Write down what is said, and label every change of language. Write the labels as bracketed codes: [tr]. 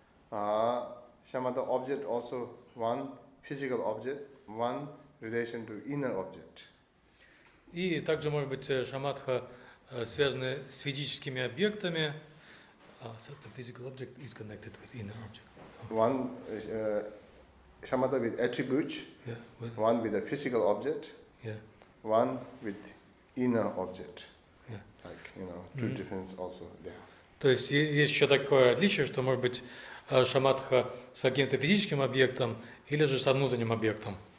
[en] Shamatha object also one physical object, one relation to inner object. [ru] И также может быть шамадха связаны с физическими объектами. [en] The physical object is connected with inner object. One shamatha with attributes, one with a physical object, one with inner object. Like, two difference also there. [ru] То есть есть еще такое различие, что может быть шамадха с каким-то физическим объектом или же со внутренним объектом.